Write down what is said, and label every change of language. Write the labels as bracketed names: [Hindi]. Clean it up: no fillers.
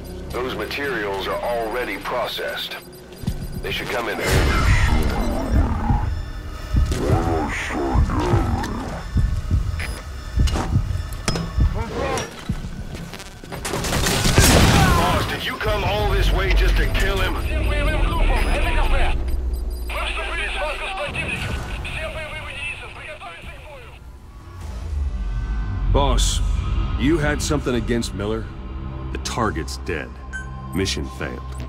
[English] Those materials are already processed. They should come in handy. Boss, did you come all this way just to kill him? [Russian] Всем боевым группам, это КП. Мы вступили в схватку с противником. Всем боевым единицам приготовиться к бою. [English] Boss, you had something against Miller? The target's dead. Mission failed.